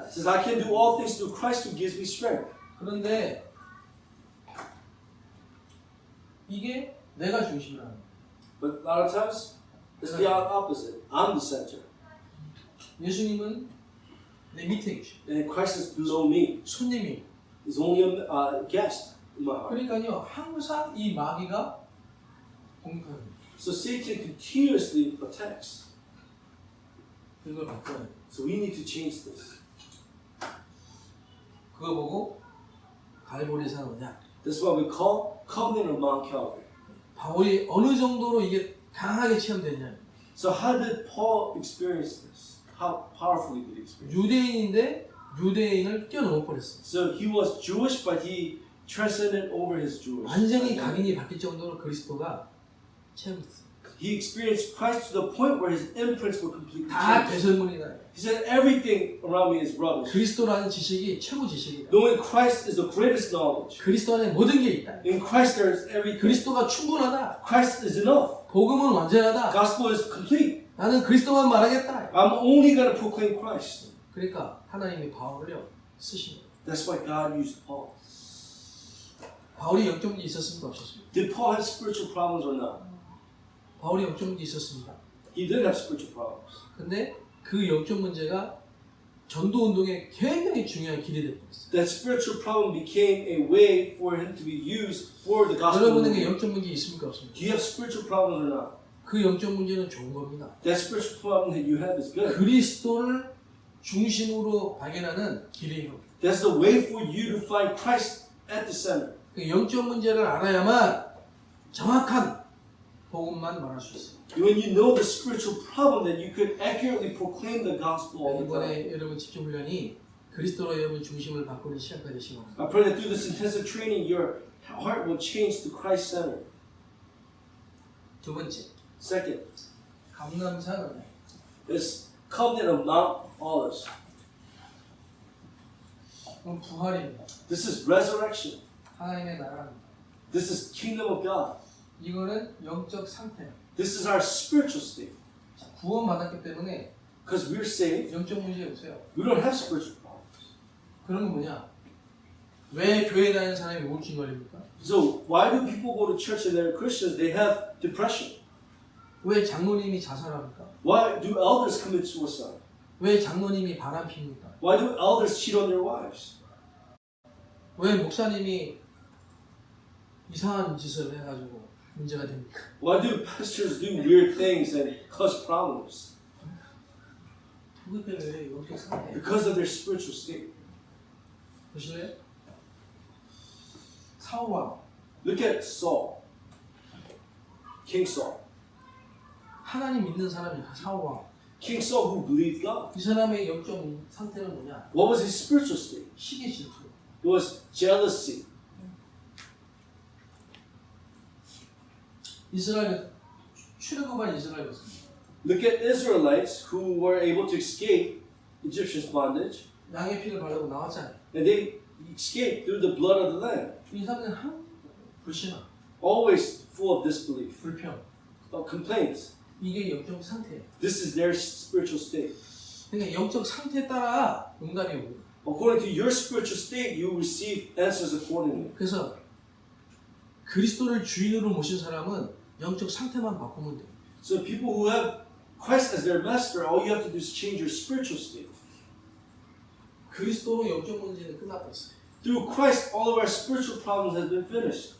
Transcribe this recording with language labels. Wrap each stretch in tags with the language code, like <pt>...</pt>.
<en>It says, "I can do all things through Christ who gives me strength."</en> <ko>그런데 이게 내가 중심이라는 거예요.</ko> <en>But a lot of times, it's the opposite. I'm the center,</en> <ko>예수님은 내 밑에 계셔.</ko> <en>and Christ is below me.</en> <ko>손님이.</ko> <en>He's only a guest in my heart.</en> <ko>그러니까요. 항상 이 마귀가 공격하는 거예요.</ko> <en>So Satan continuously attacks.</en> <ko>그걸 바꿔야 돼요.</ko> <en>So we need to change this.</en> <ko>그거 보고 갈보리산 언약.</ko> <en>That's what we call covenant of Mount Calvary.</en> <ko>바울이 어느 정도로 이게 강하게 체험됐냐.</ko> <en>So how did Paul experience this? How powerfully did he experience it?</en> <ko>유대인인데 유대인을 뛰어넘어 버렸어요.</ko> <en>So he was Jewish, but he transcended over his Jewish.</en> <ko>완전히 각인이 바뀔 정도로 그리스도가 체험됐어요.</ko> <en>He experienced Christ to the point where his imprints were completely</en> <ko>다</ko> <en>changed.</en> <ko>배설물이다.</ko> <en>He said, everything around me is rubbish.</en> <ko>그리스도라는 지식이 최고 지식이다.</ko> <en>Knowing Christ is the greatest knowledge.</en> <ko>그리스도 안에 모든 게 있다.</ko> <en>In Christ there is everything.</en> <ko>그리스도가 충분하다.</ko> <en>Christ is enough.</en> <ko>복음은 완전하다.</ko> <en>Gospel is complete.</en> <ko>나는 그리스도만 말하겠다.</ko> <en>I'm only going to proclaim Christ.</en> <ko>그러니까 하나님이 바울을요 쓰신 거예요.</ko> <en>That's why God used Paul.</en> <ko>바울이 영적 문제 있었습니까 없었습니까?</ko> <en>Did Paul have spiritual problems or not?</en> <ko>바울이 영적 문제 있었습니다.</ko> <en>He did have spiritual problems.</en> <ko>근데 그 영적 문제가 전도 운동에 굉장히 중요한 길이 되었어요.</ko> <en>That spiritual problem became a way for him to be used for the gospel.</en> <ko>여러분에게 영적 문제 있습니까 없습니까?</ko> <en>Do you have spiritual problems or not?</en> <ko>그 영적 문제는 좋은 겁니다.</ko> <en>That spiritual problem that you have is good.</en> <ko>그리스도를 중심으로 발견하는 길이에요.</ko> <en>That's the way for you to find Christ at the center.</en> <ko>그 영적 문제를 알아야만 정확한 복음만 말할 수 있어요.</ko> <en>When you know the spiritual problem, then you could accurately proclaim the gospel all the time.</en> <ko>이번에 여러분 집중 훈련이 그리스도로 여러분 중심을 바꾸는 시간가 되시기 바랍니다.</ko> <en>I pray that through this intensive training, your heart will change to Christ center.</en> <ko>두 번째,</ko> <en>Second,</en> <ko>감람산</ko> <en>this covenant of Mount Olives.</en> <ko>그건 부활입니다.</ko> <en>This is resurrection.</en> <ko>하나님의 나라입니다.</ko> <en>This is kingdom of God.</en> <ko>이거는 영적 상태예요.</ko> <en>This is our spiritual state.</en> <ko>구원 받았기 때문에</ko> <en>Because we're saved,</en> <ko>영적 문제 없어요.</ko> <en>we don't have spiritual problems.</en> <ko>그런 건 뭐냐? 왜 교회 다니는 사람이 우울증 걸립니까?</ko> <en>So why do people go to church and they're Christians? They have depression.</en> <ko>왜 장로님이 자살합니까?</ko> <en>Why do elders commit suicide?</en> <ko>왜 장로님이 바람 핍니까?</ko> <en>Why do elders cheat on their wives?</en> <ko>왜 목사님이 이상한 짓을 해가지고 문제가 됩니까?</ko> <en>Why do pastors do weird things and cause problems?</en> <ko>그것 때문에 영적 상태.</ko> <en>Because of their spiritual state.</en> <ko>보실래요? 사울왕</ko> <en>Look at Saul, King Saul.</en> <ko>하나님 믿는 사람이 사울왕.</ko> <en>King Saul who believed God.</en> <ko>이 사람의 영적 상태는 뭐냐?</ko> <en>What was his spiritual state?</en> <ko>시기 질투.</ko> <en>It was jealousy.</en> <ko>이스라엘 출애굽한 이스라엘 백성.</ko> <en>Look at Israelites who were able to escape Egyptians' bondage,</en> <ko>양의 피를 바르고 나왔잖아요.</ko> <en>and they escaped through the blood of the Lamb.</en> <ko>이 사람들은 항 불신앙,</ko> <en>Always full of disbelief,</en> <ko>불평.</ko> <en>complaints.</en> <ko>이게 영적 상태예요.</ko> <en>This is their spiritual state.</en> <ko>그러니까 영적 상태에 따라 응답이 옵니다.</ko> <en>According to your spiritual state, you receive answers accordingly.</en> <ko>그래서 그리스도를 주인으로 모신 사람은 영적 상태만 바꾸면 돼요.</ko> <en>So people who have Christ as their master, all you have to do is change your spiritual state.</en> <ko>그리스도로 영적 문제는 끝났어요.</ko> <en>Through Christ, all of our spiritual problems have been finished.</en>